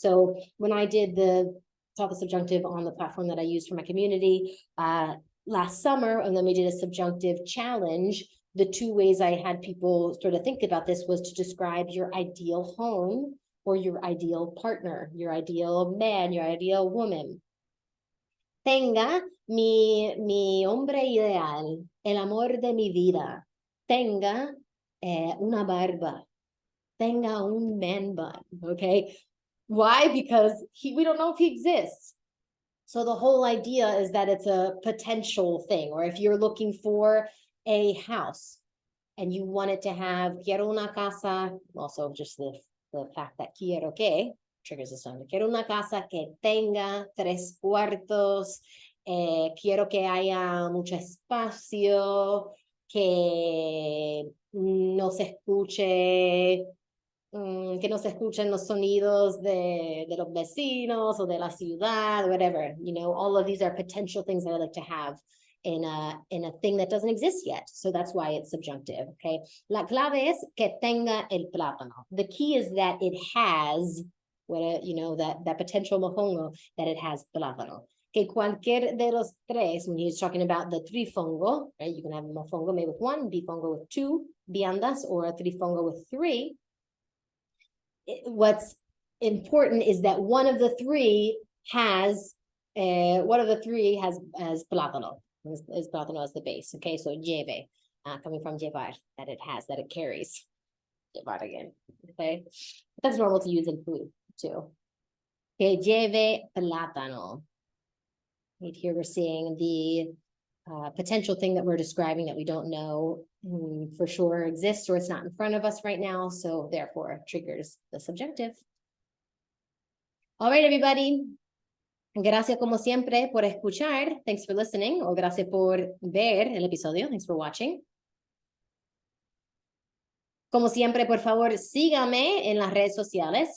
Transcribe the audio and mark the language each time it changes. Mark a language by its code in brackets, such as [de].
[en] So when I did taught the subjunctive on the platform that I used for my community last summer, and then we did a subjunctive challenge, the two ways I had people sort of think about this was to describe your ideal home or your ideal partner, your ideal man, your ideal woman. [es] Tenga mi hombre ideal, el amor de mi vida. Tenga una barba. Tenga un man bun, [en] okay? Why? Because we don't know if he exists. So the whole idea is that it's a potential thing, or if you're looking for a house and you want it to have [es] quiero una casa, [en] also just the fact that quiero que triggers the sound. [es] Quiero una casa que tenga 3 cuartos, quiero que haya mucho espacio, que no se escuche que no se escuchen los sonidos de los vecinos o de la ciudad, whatever. [en] You know, all of these are potential things that I like to have in a thing that doesn't exist yet. So that's why it's subjunctive, okay? [es] La clave es que tenga el plátano. [en] The key is that it has, you know, that potential mojongo, that it has plátano. [es] Que cualquier de los tres, [en] when he's talking about the trifongo, right? You can have a mofongo made with one, bifongo with two viandas, or a trifongo with three. What's important is that one of the three has plátano. Is plátano as the base. Okay, so lleve, coming from llevar, that it carries. Llevar again. Okay, that's normal to use in food too. [es] Que lleve plátano. [en] Right here we're seeing the potential thing that we're describing that we don't know for sure exists, or it's not in front of us right now, so therefore triggers the subjunctive. All right, everybody. [es] Gracias como siempre por escuchar. [en] Thanks for listening, [es] o gracias por ver el episodio. [en] Thanks for watching. [es] Como siempre, por favor, sígame en las redes sociales.